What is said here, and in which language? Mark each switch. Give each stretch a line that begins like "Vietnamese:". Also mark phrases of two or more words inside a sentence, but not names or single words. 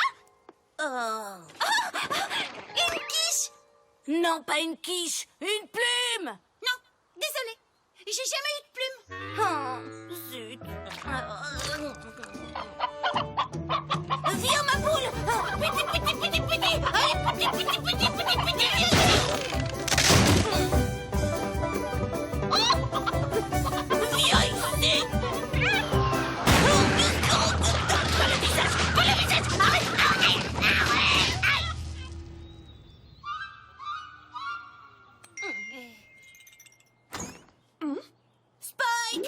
French: Oh. Une quiche. Non, pas une quiche, une plume. Non, désolée. J'ai jamais eu de plume. Oh, zut. Viens, ma poule. Piti, piti, piti, piti. Allez, piti, piti, piti, piti, piti, viens. Viens ici. Pas le visage, arrête, arrête. Spike!